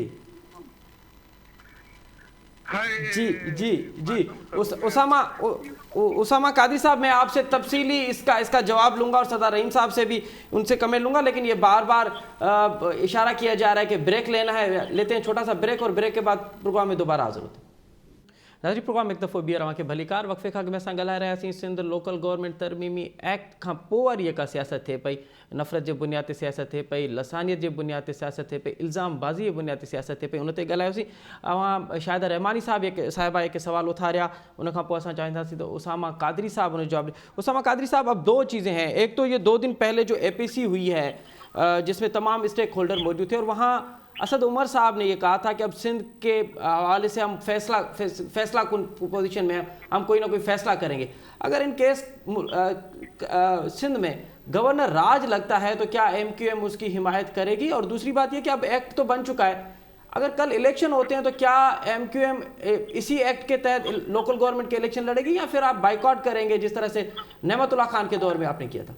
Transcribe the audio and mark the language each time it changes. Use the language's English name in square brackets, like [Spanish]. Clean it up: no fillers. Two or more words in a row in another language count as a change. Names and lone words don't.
[Urdu] جی اسامہ قادری صاحب, میں آپ سے تفصیلی اس کا جواب لوں گا اور سردار رحیم صاحب سے بھی ان سے کمنٹ لوں گا, لیکن یہ بار بار اشارہ کیا جا رہا ہے کہ بریک لینا ہے. لیتے ہیں چھوٹا سا بریک, اور بریک کے بعد پروگرام میں دوبارہ حاضر ہوتے ہیں. [Sindhi] ناظرین پروگرام ایک دفعہ بیر رواں کے بھلیکار وقفے کھا کے میں سان ॻाल्हाए रहियासीं सिंध लोकल गवर्नमेंट तर्मीमी एक्ट खां पोइ वरी जेका सियासत थिए पई, नफ़रत जे बुनियाद ते सियासत थिए पई, लसानियत जे बुनियाद ते सियासत थिए पई, इल्ज़ाम बाज़ी जे बुनियाद ते सियासत थिए पई, उन ते ॻाल्हायोसीं. शाहिदा रहमानी साहिबा एक सवाल उथारिया, उन खां पोइ असां चाहींदासीं त उसामा कादरी साहब उन जवाब. [Urdu] اسامہ قادری صاحب، اب دو چیزیں ہیں. ایک تو یہ 2 دن پہلے جو APC ہوئی ہے جس میں تمام اسٹیک ہولڈر موجود تھے، اور وہاں اسد عمر صاحب نے یہ کہا تھا کہ اب سندھ کے حوالے سے ہم فیصلہ کن پوزیشن میں ہم کوئی نہ کوئی فیصلہ کریں گے. اگر [English] in case [Urdu] سندھ میں گورنر راج لگتا ہے تو کیا ایم کیو ایم اس کی حمایت کرے گی؟ اور دوسری بات یہ کہ اب ایکٹ تو بن چکا ہے, اگر کل الیکشن ہوتے ہیں تو کیا ایم کیو ایم اسی ایکٹ کے تحت [English] local government [Urdu] کے الیکشن لڑے گی, یا پھر آپ بائیکاٹ کریں گے جس طرح سے نعمت اللہ خان کے دور میں آپ نے کیا تھا؟